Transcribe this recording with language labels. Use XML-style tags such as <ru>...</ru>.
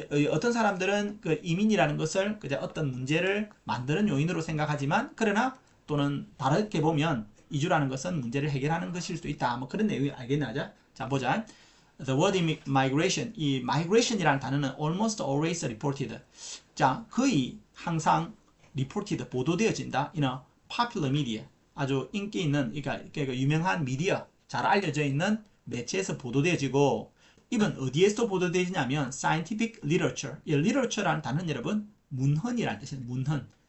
<ko>어떤 사람들은 그 이민이라는 것을 그저 어떤 문제를 만드는 요인으로 생각하지만, 그러나 또는 다르게 보면 이주라는 것은 문제를 해결하는 것일 수도 있다. 뭐 그런 내용이 알겠나? 자, 보자.</ko> <en>The word migration,</en> <ko>이 migration이라는 단어는</ko> <en>almost always reported.</en> <ko>자, 거의 항상 reported, 보도되어진다.</ko> <en>in a popular media.</en> <ko>아주 인기 있는, 그러니까 유명한 미디어, 잘 알려져 있는 매체에서 보도되어지고, 이건 어디에서 보도되지냐면 scientific literature. 이 literature라는 단어는 여러분 문헌이라는 뜻이에요. 문헌.</ko>